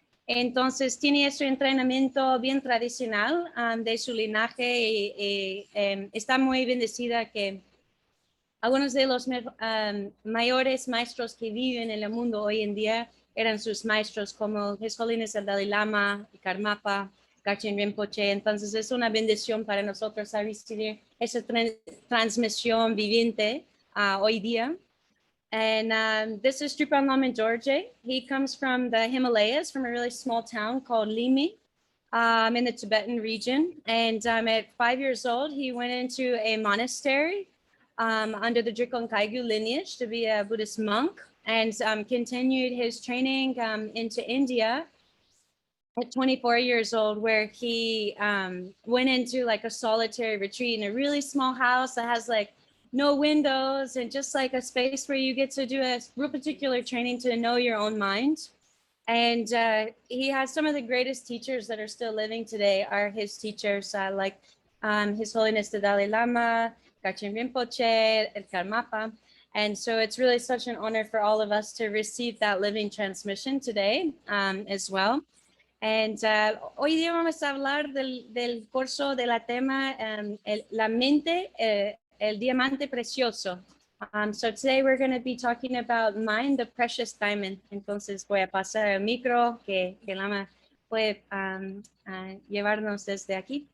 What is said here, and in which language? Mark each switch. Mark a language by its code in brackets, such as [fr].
[es] Entonces tiene ese entrenamiento bien tradicional de su linaje y está muy bendecida que algunos de los mayores maestros que viven en el mundo hoy en día eran sus maestros, como His Holiness el Dalai Lama, Karmapa, Garchen Rinpoche. Entonces es una bendición para nosotros a recibir esa transmisión viviente hoy día. [en] And this is Drupon Lama Dorje. He comes from the Himalayas, from a really small town called Limi, in the Tibetan region. And at 5 years old, he went into a monastery under the Drupon Kagyu lineage to be a Buddhist monk, and continued his training into India at 24 years old, where he went into like a solitary retreat in a really small house that has like no windows and just like a space where you get to do a real particular training to know your own mind. And he has some of the greatest teachers that are still living today are his teachers, like His Holiness the Dalai Lama, Garchen Rinpoche, and Karmapa. And so it's really such an honor for all of us to receive that living transmission today as well. [es] And hoy día vamos a hablar del curso de la tema la mente, el diamante precioso. [en] So today we're going to be talking about mind, the precious diamond. [es] Entonces voy a pasar el micro que Lama puede llevarnos desde aquí.